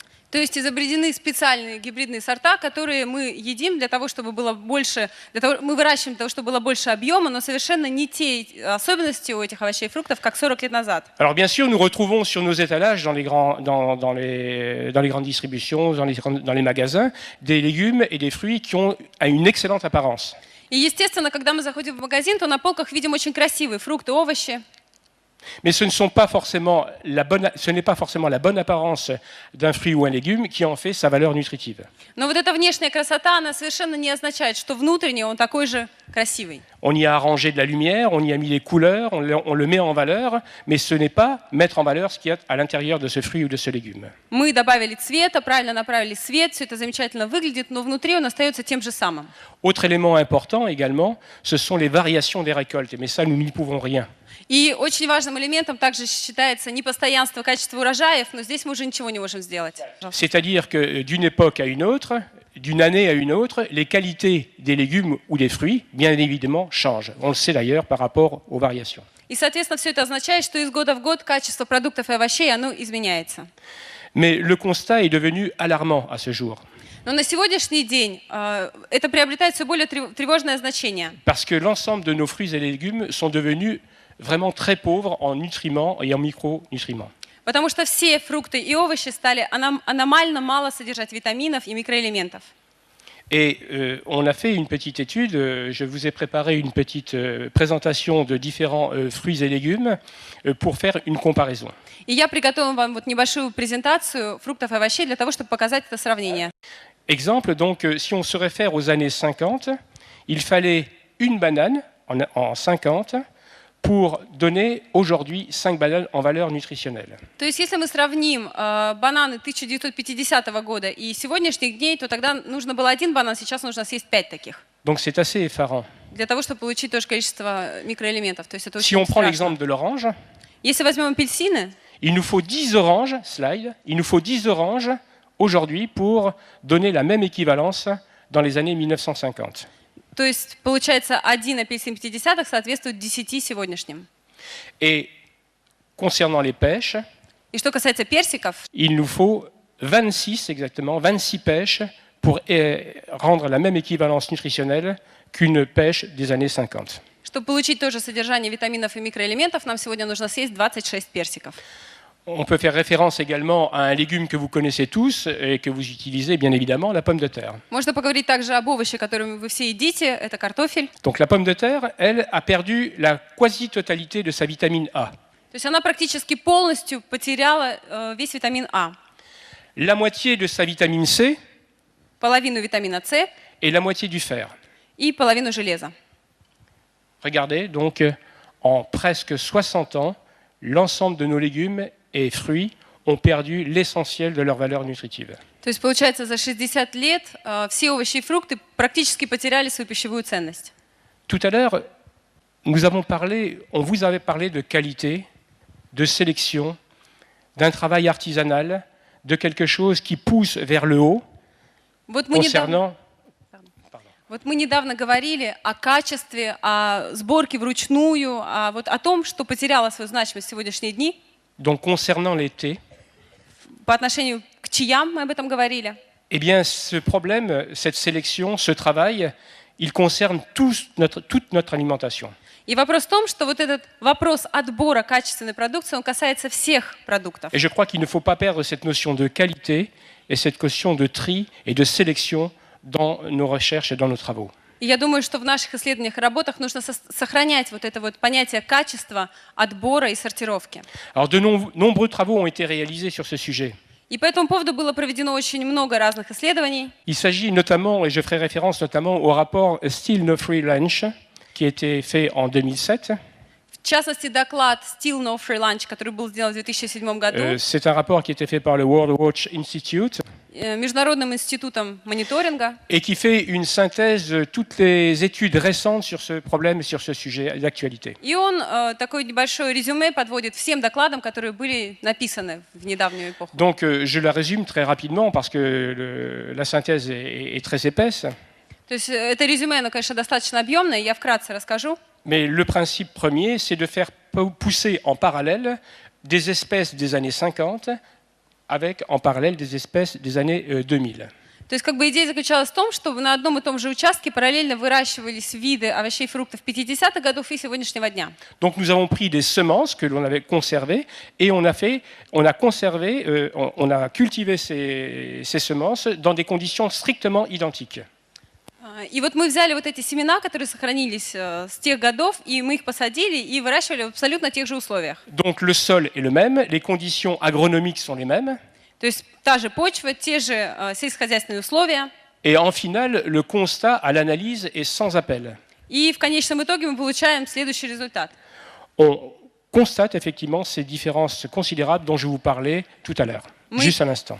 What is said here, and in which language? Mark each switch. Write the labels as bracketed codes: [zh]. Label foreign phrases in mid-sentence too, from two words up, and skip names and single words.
[ru] То есть изобретены специальные гибридные сорта, которые мы едим для того, чтобы было больше, мы выращиваем для того, чтобы было больше объема, но совершенно не те особенности у этих овощей и фруктов, как 40 лет назад. [fr] Alors bien sûr, nous retrouvons sur nos étalages dans les grandes distributions, dans les magasins, des légumes et des fruits qui ont une excellente apparence. [ru] И естественно, когда мы заходим в магазин, то на полках видим очень красивые фрукты, овощи. [fr] Mais ce n'est pas forcément la bonne apparence d'un fruit ou un légume qui en fait sa valeur nutritive. [ru] Но вот эта внешняя красота, она совершенно не означает, что внутренне он такой же красивый. [fr] On y a arrangé de la lumière, on y a mis les couleurs, on le met en valeur, mais ce n'est pas mettre en valeur ce qu'il y a à l'intérieur de ce fruit ou de ce légume. [ru] Мы добавили цвета, правильно направили свет, все это замечательно выглядит, но внутри он остается тем же самым. [fr] Autre élément important également, ce sont les variations des récoltes, mais ça, nous n'y pouvons rien. [ru] И очень важным элементом также считается непостоянство качества урожаев, но здесь мы уже ничего не можем сделать. [fr] C'est-à-dire que d'une époque à une autre, d'une année à une autre, les qualités des légumes ou des fruits, bien évidemment, changent. On le sait d'ailleurs par rapport aux variations. [ru] И, соответственно, все это означает, что из года в год качество продуктов и овощей, оно изменяется. [fr] Mais le constat est devenu alarmant à ce jour. [ru] Но на сегодняшний день это приобретает все более тревожное значение. [fr] Parce que l'ensemble de nos fruits et légumes sont devenus vraiment très pauvres en nutriments et en micronutriments. [ru] Потому что все фрукты и овощи стали аномально мало содержать витаминов и микроэлементов. [fr] Et on a fait une petite étude, je vous ai préparé une petite présentation de différents fruits et légumes pour faire une comparaison. [ru] И я приготовила вам вот небольшую презентацию фруктов и овощей для того, чтобы показать это сравнение. [fr] Exemple, donc, si on se réfère aux années 50, il fallait une banane en 50 pour donner aujourd'hui 5 bananes en valeur nutritionnelle. [ru] То есть, если мы сравним бананы 1950 года и сегодняшних дней, то тогда нужно было один банан, сейчас нужно съесть 5 таких. [fr] Donc c'est assez effarant. [ru] Для того, чтобы получить то же количество микроэлементов. То есть это [fr] Si [ru] очень [fr] on prend [ru] страшно. [fr] l'exemple de l'orange, [ru] Если возьмем апельсины, [fr] il nous faut 10 oranges, il nous faut 10 oranges aujourd'hui pour donner la même équivalence dans les années 1950. [ru] то есть получается один апельсин 50-х соответствует 10 сегодняшним. [fr] Et concernant les pêches, [ru] И что касается персиков, [fr] il nous faut 26 exactement, 26 pêches pour rendre la même équivalence nutritionnelle qu'une pêche des années 50. [ru] чтобы получить то же содержание витаминов и микроэлементов, нам сегодня нужно съесть 26 персиков. [fr] On peut faire référence également à un légume que vous connaissez tous et que vous utilisez bien évidemment, la pomme de terre. [ru] Можно поговорить также об овощи, которыми вы все едите, это картофель. [fr] Donc la pomme de terre, elle, a perdu la quasi-totalité de sa vitamine A. [ru] То есть она практически полностью потеряла весь витамин А, [fr] La moitié de sa vitamine C [ru] половину витамина С [fr] et la moitié du fer. [ru] и половину железа. [fr] Regardez, donc en presque 60 ans, l'ensemble de nos légumes et fruits ont perdu l'essentiel de leur valeur nutritive. [ru] То есть получается за 60 лет все овощи и фрукты практически потеряли свою пищевую ценность. [fr] Tout à l'heure, on vous avait parlé de qualité, de sélection, d'un travail artisanal, de quelque chose qui pousse vers le haut [ru] Вот мы недавно [fr] concernant [ru] говорили о качестве, о сборке вручную, о том, что потеряло свою значимость в сегодняшние дни. [fr] donc concernant les thés, [ru] по отношению к чаям, мы об этом говорили. [fr] Eh bien, ce problème, cette sélection, ce travail, il concerne toute notre alimentation. [ru] И вопрос в том, что вот этот вопрос отбора качественной продукции, он касается всех продуктов. [fr] Et je crois qu'il ne faut pas perdre cette notion de qualité et cette notion de tri et de sélection dans nos recherches et dans nos travaux. [ru] И я думаю, что в наших исследованиях и работах нужно сохранять вот это вот понятие качества, отбора и сортировки. [fr] Alors, de nombreux travaux ont été réalisés sur ce sujet. [ru] И по этому поводу было проведено очень много разных исследований. [fr] Il s'agit notamment, et je ferai référence notamment au rapport Still No Free Lunch, qui a été fait en 2007. [ru] В частности, доклад Still No Free Lunch, который был сделан в 2007 году [fr] C'est un rapport qui a été fait par le World Watch Institute [ru] Международным институтом мониторинга. [fr] et qui fait une synthèse de toutes les études récentes sur ce problème et sur ce sujet d'actualité. [ru] И он такое небольшое резюме подводит всем докладам, которые были написаны в недавнюю эпоху. [fr] Donc je la résume très rapidement parce que la synthèse est très épaisse. [ru] То есть это резюме, оно, конечно, достаточно объемное, я вкратце расскажу. [fr] Mais le principe premier, c'est de faire pousser en parallèle des espèces des années 50 avec en parallèle des espèces des années 2000. [ru] То есть как бы идея заключалась в том, чтобы на одном и том же участке параллельно выращивались виды овощей и фруктов 50-х годов и сегодняшнего дня. [fr] Donc nous avons pris des semences que l'on avait conservées et on a cultivé ces semences dans des conditions strictement identiques. [ru] И вот мы взяли вот эти семена, которые сохранились с тех годов, и мы их посадили и выращивали в абсолютно тех же условиях. [fr] Donc le sol est le même, les conditions agronomiques sont les mêmes. [ru] То есть та же почва, те же сельскохозяйственные условия. [fr] Et en finale, le constat à l'analyse est sans appel. [ru] И в конечном итоге мы получаем следующий результат. [fr] On constate effectivement ces différences considérables dont je vous parlais tout à l'heure, juste à l'instant.